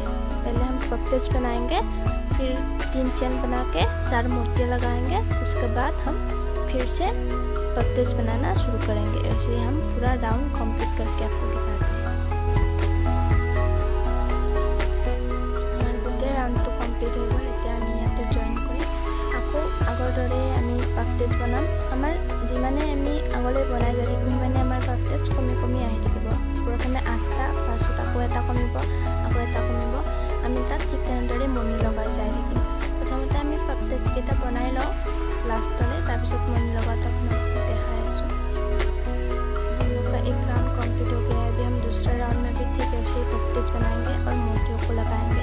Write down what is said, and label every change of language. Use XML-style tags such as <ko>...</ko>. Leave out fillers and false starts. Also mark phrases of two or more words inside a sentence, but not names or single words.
<hi>पहले हम पफ्तेज बनाएंगे, फिर 3 चेन बना के 4 मोतियाँ लगाएंगे। उसके बाद हम फिर से पफ्तेज बनाना शुरू करेंगे। ऐसे ही हम पूरा</hi> <en>round complete</en> <hi>करके आपको दिखाते हैं। हमारे गोटे राउंड तो कमप्लीट हो गल।</hi> <as>ইমানখিনি আমি ইয়াতে জইন কৰিম। আকৌ আগৰ দৰে আমি পাফটেজ বনাম। আমাৰ যিমানে আগলৈ বনাই যাই থাকিম মানে আমাৰ পাফটেজ কমি কমি আহি থাকিব। প্ৰথমে 8টা, পাছত আকৌ এটা কমিব, আকৌ এটা কমিব। আমি তাত ঠিক তেনেদৰে মণি লগাই যাই থাকিম। প্ৰথমতে আমি পাফটেজ কেইটা বনাই লওঁ লাষ্টলৈ, তাৰপিছত মণি লগাটো আপোনালোকক দেখাই আছোঁ।</as> <hi>हम लोग का एक</hi> <en>round complete</en> <hi>हो गया है। अभी हम दूसरा राउंड में भी ठीक ऐसे ही पफ्टेज बनाएंगे और मोतियों को लगाएंगे।</hi>